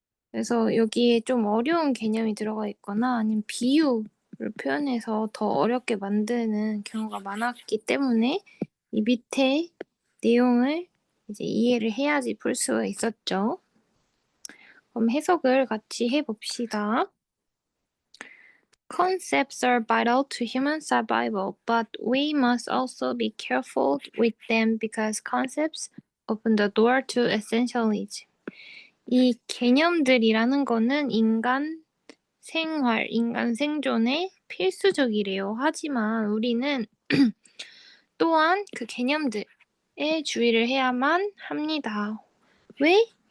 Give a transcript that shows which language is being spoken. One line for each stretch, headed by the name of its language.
Korean: 그래서 여기에 좀 어려운 개념이 들어가 있거나 아니면 비유를 표현해서 더 어렵게 만드는 경우가 많았기 때문에 이 밑에 내용을 이제 이해를 해야지 풀 수가 있었죠. 그럼 해석을 같이 해봅시다.
English: Concepts are vital to human survival, but we must also be careful with them because concepts open the door to essentialism.
Korean: 이 개념들이라는 거는 인간 생활, 인간 생존에 필수적이래요. 하지만 우리는 또한 그 개념들에 주의를 해야만 합니다. 왜?